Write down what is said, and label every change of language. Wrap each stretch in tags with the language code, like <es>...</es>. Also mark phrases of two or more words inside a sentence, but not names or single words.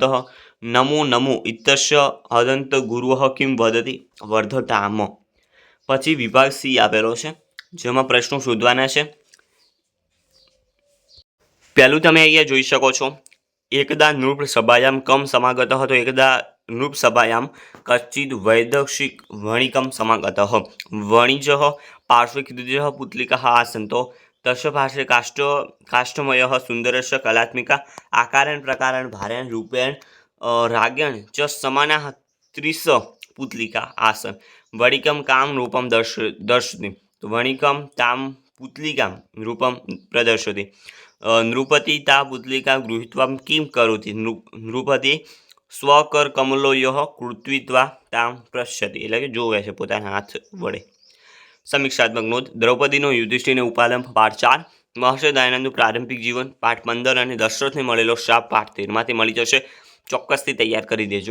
<sa>નમો નમો ઇત્તસ્ય હદંત ગુરુઃ કિમ વદતિ? વર્ધતામ.</sa> <gu>પછી વિભાગ સી આપેલો છે, જેમાં પ્રશ્નો શોધવાના છે. પહેલું તમે અહીંયા જોઈ શકો છો.</gu> <sa>એકદા નૃપ સભાયામ કમ સમાગત હતો? એકદા नृपसभायां कश्चित् वैदेशिक वणिकं समागतः वणिजः पार्श्वे द्विजः पुतलिकाः आसन् तो तस्य पार्श्वे काष्ठमयः सुन्दरस्य कलात्मिका आकारेण प्रकारेण भारेण रूपेण राज्ञां च समानाः 30 पुतलिका आसन् वणिकं कां रूपं दर्शति वणिकं तां पुतलिकां रूपं प्रदर्शति नृपति ता पुतलिका गृहीत्वा किं करोति नृपति સ્વકરકમલોયોઃ કૃત્વિત્વા તામ પશ્યતિ</sa> <gu>એટલે કે જોવે છે પોતાના હાથ વડે. સમીક્ષાત્મક નોંધ દ્રૌપદીનો યુધિષ્ઠિરને ઉપાલંબ પાઠ 4, મહર્ષિ દયાનંદનું પ્રારંભિક જીવન પાઠ 15 અને દશરથને મળેલો શાપ પાઠ 13માંથી મળી જશે. ચોક્કસથી તૈયાર કરી દેજો.</gu>